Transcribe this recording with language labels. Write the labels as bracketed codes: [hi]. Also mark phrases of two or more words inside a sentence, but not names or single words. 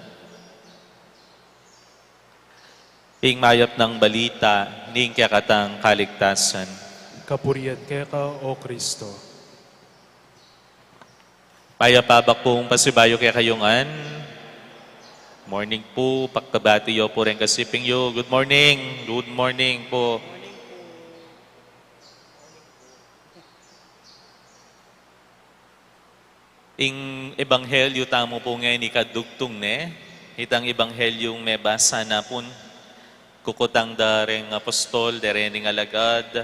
[pam] Ing mayap ng balita, ning kakatang kaligtasan. Kapurihan kaya ka, O Kristo. Payapabak pong pasibayo kaya kayongan. Morning po, pagkabatiyo po rin kasiping yo. [en] Good morning. Good morning po. [pam] Ing ebanghelyo tamo po ngayon ikadugtong ne. Itang ebanghelyong may basa na po. Kukutang dareng apostol, darening alagad.